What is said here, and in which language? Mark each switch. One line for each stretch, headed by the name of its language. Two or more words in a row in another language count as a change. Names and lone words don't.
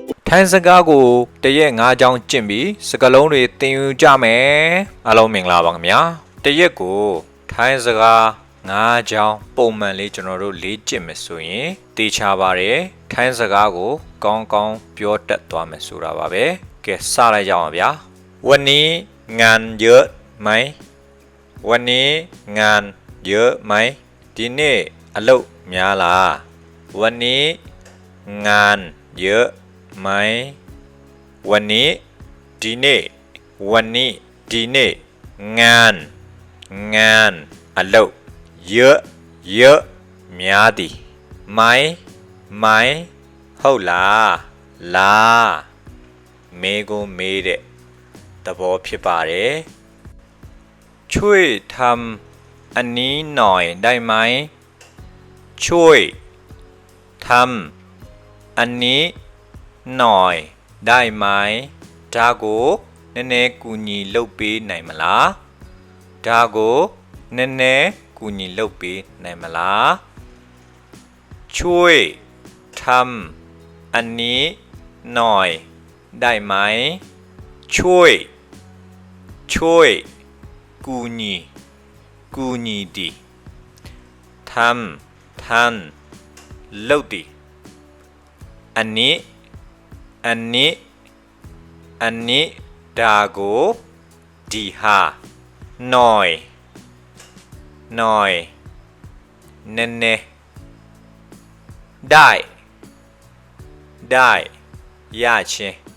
Burmese: ထိုင်းစကားကိုတရက်၅ချောင်းကျင့်ပြီးစကားလုံးတွေသင်ယူကြမယ်အားလုံးမင်္ဂလာပါခင်ဗျာတရက်ကိုထိုင်းစကား၅ချောင်းပုံမှန်လေးကျွန်တော်တို့လေ့ကျင့်မယ်ဆိုရင် တေချာပါတယ်ထိုင်းစကားကိုကောင်းကောင်းပြောတတ်သွားမယ်ဆိုတာပါပဲကဲစလိုက်ကြအောင်ဗျာ
Thai: วันนี้งานเยอะไหมวันนี้งาน เยอะไหม
Burmese: ဒီနေ့အလုပ်များလား
Thai: วันนี้งานเยอะไหมวันนี้ဒီနေ့วันนี้ဒီနေ့งาน
Burmese: အလုပ်
Thai: เยอะเยอะ
Burmese: များသည်ไหมဟုတ်လားမေးကိုမေးတဲ့သဘောဖြစ်
Thai: ပါတယ်ช่วยทำอันนี้หน่อยได้ไหมช่วยทำอันนี้หน่อยได้ไหม
Burmese: ဒါကိုနည်းနည်းကူညီလုပ်ပေးနိုင်မလား ဒါကိုနည်းနည်းကူညီလုပ်ပေးနိုင်မလား
Thai: ช่วยทำอันนี้หน่อยได้ไหมช่วย
Burmese: ကူညီသည်ทำလုပ်သည်อันนี้ဒါကိုဒီဟာหน่อยနည်းနည်းได้ရချင်း